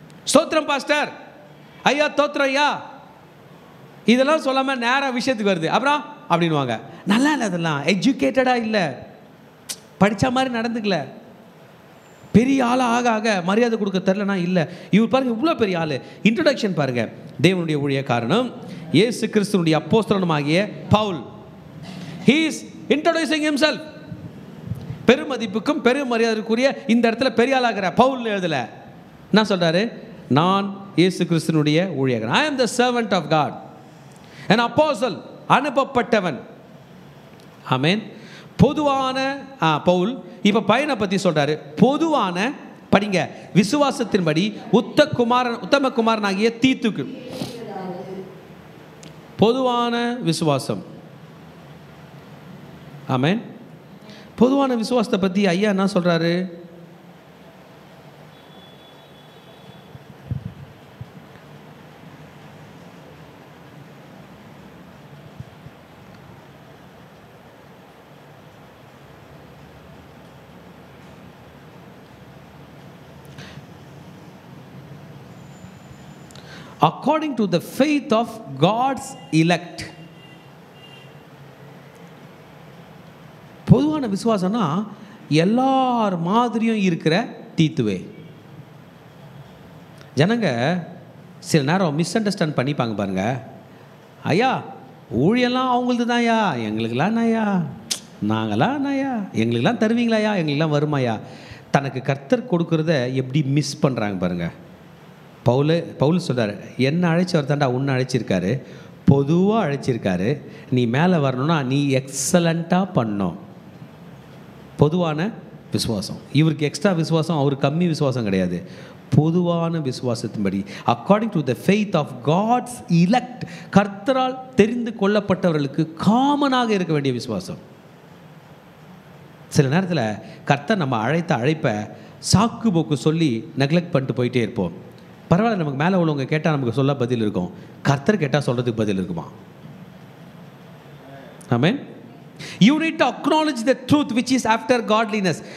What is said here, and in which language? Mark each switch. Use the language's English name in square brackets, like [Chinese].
[Tamil] ஸ்தோத்திரம் பாஸ்டர், ஐயா தோத்திரம் ஐயா, இதெல்லாம் சொல்லாமல் நேராக விஷயத்துக்கு வருது. அப்புறம் அப்படின்வாங்க. நல்லா இல்லை, அதெல்லாம் எஜுகேட்டடாக இல்லை, படித்த மாதிரி நடந்துக்கல. பெரிய ஆளாக ஆக ஆக மரியாதை கொடுக்க தெரிலனா இல்லை. இவர் பாருங்கள் இவ்வளோ பெரிய ஆள். இன்ட்ரடக்ஷன் பாருங்கள். தேவனுடைய ஊழிய காரணம் இயேசு கிறிஸ்துனுடைய அப்போஸ்தலனாகிய Pavul. [English] He is introducing himself. [Tamil] பெருமதிப்புக்கும் பெரும் மரியாதைக்குரிய இந்த இடத்துல பெரிய ஆளாகிற பவுல் எழுதல. என்ன சொல்றாரு? நான் இயேசு கிறிஸ்துனுடைய ஊழியக்காரன். [English] I am the servant of God, an apostle, [Tamil] அனுப்பப்பட்டவன். ஆமென். பொதுவான பவுல் இப்ப பையனை பத்தி சொல்றாரு. பொதுவான படிங்க, விசுவாசத்தின்படி உத்தம குமாரனாகிய தீத்துக்கு. பொதுவான விசுவாசம். ஆமென். பொதுவான விசுவாசத்தை பற்றி ஐயா என்ன சொல்கிறாரு? [English] According to the faith of God's elect. [Tamil] பொதுவான விசுவாசம்னா எல்லார் மாதிரியும் இருக்கிற தீத்துவே. ஜனங்க சில நேரம் மிஸ் அண்டர்ஸ்டாண்ட் பண்ணிப்பாங்க பாருங்க. ஐயா ஊழியெல்லாம் அவங்களது தான் ஐயா, எங்களுக்கெல்லாம் ஐயா, நாங்களாம் ஐயா, எங்களுக்கெல்லாம் தருவீங்களாயா, எங்களுக்கெல்லாம் வருமாயா. தனக்கு கர்த்தர் கொடுக்குறத எப்படி மிஸ் பண்ணுறாங்க பாருங்க. பவுல் சொல்கிறார், என்ன அழைச்சவர் தாண்டா உன்னை அழைச்சிருக்காரு, பொதுவாக அழைச்சிருக்காரு. நீ மேலே வரணும்னா நீ எக்ஸலண்ட்டாக பண்ணோம். பொதுவான விசுவாசம். இவருக்கு எக்ஸ்ட்ரா விசுவாசம், அவருக்கு கம்மி விசுவாசம் கிடையாது. பொதுவான விசுவாசத்தின்படி [English] according to the faith of God's elect, [Tamil] கர்த்தரால் தெரிந்து கொள்ளப்பட்டவர்களுக்கு காமனாக இருக்க வேண்டிய விசுவாசம். சில நேரத்தில் கர்த்தர் நம்ம அழைப்பை சாக்கு போக்கு சொல்லி நெக்லெக்ட் பண்ணிட்டு போயிட்டே இருப்போம். பரவாயில்ல, நமக்கு மேலே உள்ளவங்க கேட்டால் நமக்கு சொல்ல பதில் இருக்கும், கர்த்தர் கேட்டால் சொல்கிறதுக்கு பதில் இருக்குமா? ஆமென். [English] You need to acknowledge the truth which is after godliness.